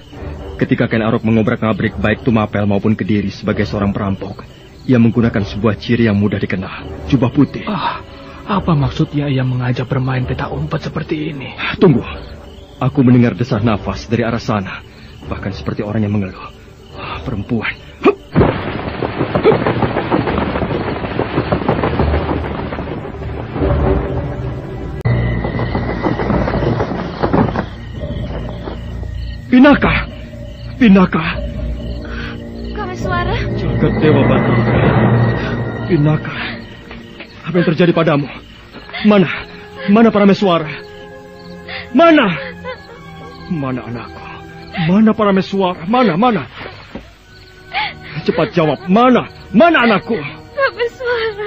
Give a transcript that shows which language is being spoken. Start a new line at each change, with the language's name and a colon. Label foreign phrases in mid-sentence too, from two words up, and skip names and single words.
Indonesian: Ketika Ken Arok mengobrak-ngabrik baik Tumapel maupun Kediri sebagai seorang perampok, ia menggunakan sebuah ciri yang mudah dikenal, jubah putih. Apa maksudnya ia mengajak bermain petak umpet seperti ini? Tunggu. Aku mendengar desah nafas dari arah sana. Bahkan seperti orang yang mengeluh. Perempuan. Pinaka! Pinaka! Kameswara? Jagat Dewa Batara. Pinaka. Apa yang terjadi padamu? Mana Parameswara? Mana anakku? Mana Parameswara? Mana? Cepat jawab, mana anakku? Kameswara.